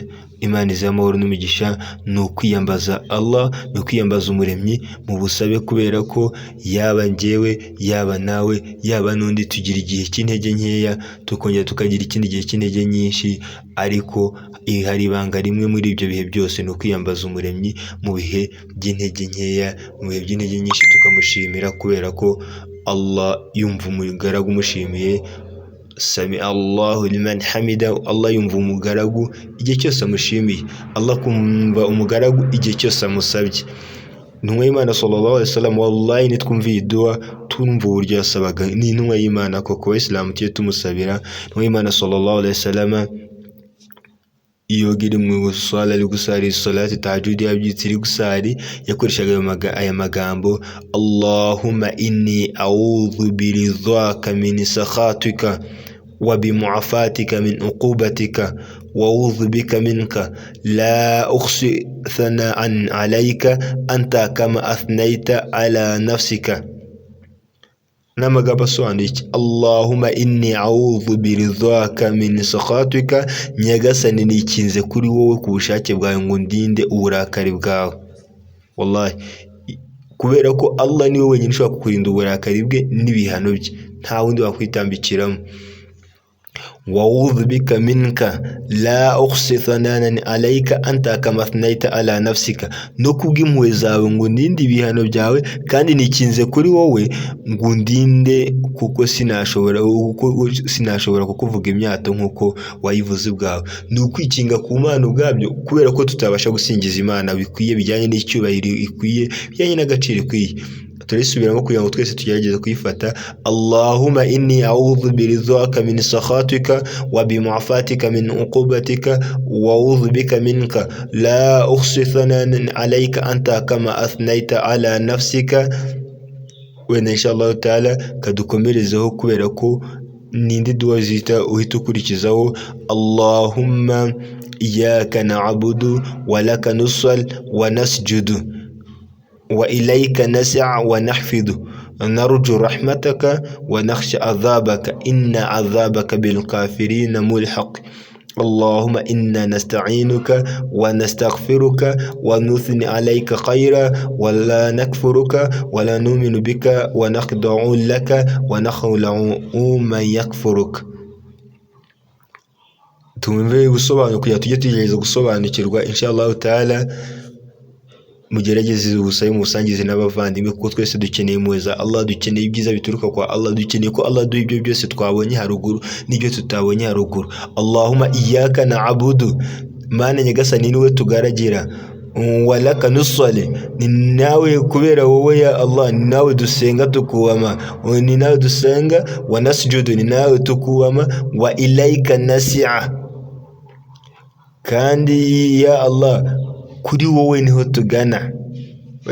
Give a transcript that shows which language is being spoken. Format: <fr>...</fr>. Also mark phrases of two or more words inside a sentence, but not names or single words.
<rw>Imana iz'amahoro n'umugisha ni ukwiyambaza Allah, ni ukwiyambaza umuremyi mu busabe, kubera ko yaba njyewe, yaba nawe, yaba n'undi tugira igihe cy'intege nkeya, tukongera tukagira ikindi gihe cy'intege nyinshi, ariko hari ibanga rimwe muri ibyo bihe byose, ni ukwiyambaza umuremyi mu bihe by'intege nkeya. Mu bihe by'intege nyinshi tukamushimira, kubera ko Allah yumva umugaragu umushimiye.</rw> <ar>سمع الله لمن حمده.</ar> <rw>Allah yumva umugaragu igihe cyose amushimiye, Allah kumva umugaragu igihe cyose amusabye. Intumwa y'Imana</rw> <ar>صلى الله عليه وسلم,</ar> <rw>wallahi nitwumva iyi dua tumva uburyo yasabaga. Ni intumwa y'Imana koko, Abayisilamu tujye tumusabira. Intumwa y'Imana</rw> <ar>صلى الله عليه وسلم</ar> <rw>iyo iri mu swala ari gusari</rw> <ar>صلاة تهجد,</ar> <rw>yabyitse iri gusari, yakoreshaga aya magambo:</rw> <ar>اللهم إني أعوذ برضاك من سخطك وبمعافاتك من عقوبتك وأعوذ بك منك لا أحصي ثناء عليك أنت كما أثنيت على نفسك.</ar> <rw>N'amagambo asobanuye iki?</rw> <ar>اللهم إني أعوذ برضاك من سخطك,</ar> <rw>nyagasani nikinze kuri wowe ku bushake bwawe ngo ndinde uburakari bwawe. Wallahi, kubera ko Allah niwe wenyine ushobora kukurinda uburakari bwe n'ibihano bye, nta wundi wakwitambikiramo.</rw> <ar>وأعوذ بك منك لا أحصي ثناء عليك أنت كما أثنيت على نفسك,</ar> <rw>no kubw'impuhwe zawe ngo ndinde ibihano byawe, kandi nikinze kuri wowe ngo ndinde, kuko sinashobora kukuvuga imyato nk'uko wayivuze ubwawe. Ni ukwikinga ku Mana ubwabyo, kubera ko tutabasha gusingiza Imana bikwiye, bijyanye n'icyubahiro ikwiye, bijyanye n'agaciro ikwiye. Turisubiramo kugira ngo twese tugerageze kuyifata.</rw> <ar>اللهم إني أعوذ برضاك من سخطك وبمعافاتك من عقوبتك وأعوذ بك منك لا أحصي ثناء عليك أنت كما أثنيت على نفسك.</ar> <rw>Wenda</rw> <ar>إن شاء الله تعالى</ar> <rw>kadukomerezeho, kubera ko nindi dua zita uhita ukurikizaho:</rw> <ar>اللهم إياك نعبد ولك نصلي ونسجد وإليك نسعى ونحفد نرجو رحمتك ونخشى عذابك إن عذابك بالكافرين ملحق. اللهم إنا نستعينك ونستغفرك ونثني عليك الخير ولا نكفرك ولا نؤمن بك ونخضع لك ونخلع من يكفرك.</ar> <rw>Tumve gusobanura kugira tujye tugerageza gusobanukirwa</rw> <ar>إن شاء الله تعالى.</ar> <rw>Mugerageze ubusabe musangize n'abavandimwe, kuko twese dukeneye impuhwe za Allah, dukeneye ibyiza bituruka kwa Allah, dukeneye ko Allah duha ibyo byose twabonye haruguru n'ibyo tutabonye haruguru.</rw> <ar>اللهم إياك نعبد,</ar> <rw>Mana nyagasani niwe tugaragira,</rw> <ar>ولك نصلي,</ar> <rw>ni nawe, kubera wowe</rw> <ar>يا الله</ar> <rw>ni nawe dusenga tukubama, ni nawe dusenga,</rw> <ar>ونسجد,</ar> <rw>ni nawe tukubama,</rw> <ar>وإليك نسعى,</ar> <rw>kandi ya Allah kuri wowe niho tugana.</rw>